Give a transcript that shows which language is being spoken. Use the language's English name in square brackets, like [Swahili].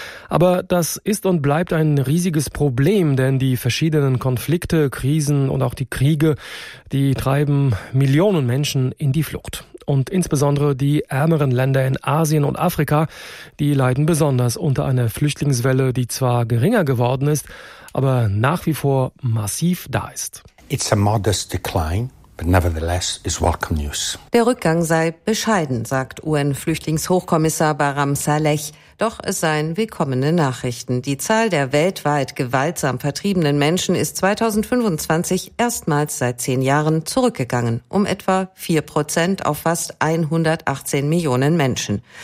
[German] Aber das ist und bleibt ein riesiges Problem, denn die verschiedenen Konflikte, Krisen und auch die Kriege, die treiben Millionen Menschen in die Flucht. Und insbesondere die ärmeren Länder in Asien und Afrika, die leiden besonders unter einer Flüchtlingswelle, die zwar geringer geworden ist, aber nach wie vor massiv da ist. [English] It's a modest decline, but nevertheless is welcome news. [German] Der Rückgang sei bescheiden, sagt UN-Flüchtlingshochkommissar Bahram Saleh. Doch es seien willkommene Nachrichten. Die Zahl der weltweit gewaltsam vertriebenen Menschen ist 2025 erstmals seit 10 Jahren zurückgegangen, um etwa 4% auf fast 118 Millionen Menschen.